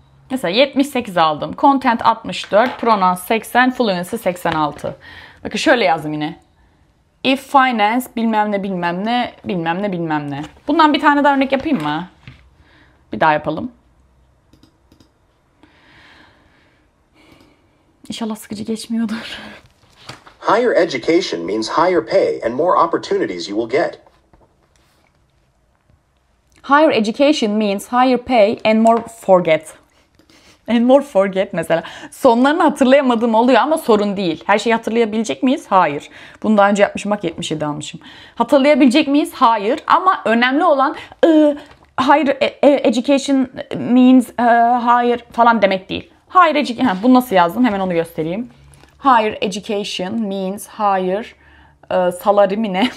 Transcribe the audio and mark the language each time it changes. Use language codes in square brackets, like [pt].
[tr] Mesela 78 aldım. Content 64, pronouns 80, fluency 86. Bakın şöyle yazdım yine. [en] If finance [tr] bilmem ne bilmem ne bilmem ne bilmem ne. Bundan bir tane daha örnek yapayım mı? Bir daha yapalım. İnşallah sıkıcı geçmiyordur. [en] Higher education means higher pay and more opportunities you will get. Higher education means higher pay and more forget. And more forget [tr] mesela. Sonlarını hatırlayamadığım oluyor ama sorun değil. Her şeyi hatırlayabilecek miyiz? Hayır. Bunu daha önce yapmışım. Bak 77 almışım. Hatırlayabilecek miyiz? Hayır. Ama önemli olan [en] higher education means higher [tr] falan demek değil. [en] Higher education. [tr] Bunu nasıl yazdım? Hemen onu göstereyim. [en] Higher education means higher salary [tr] mi ne?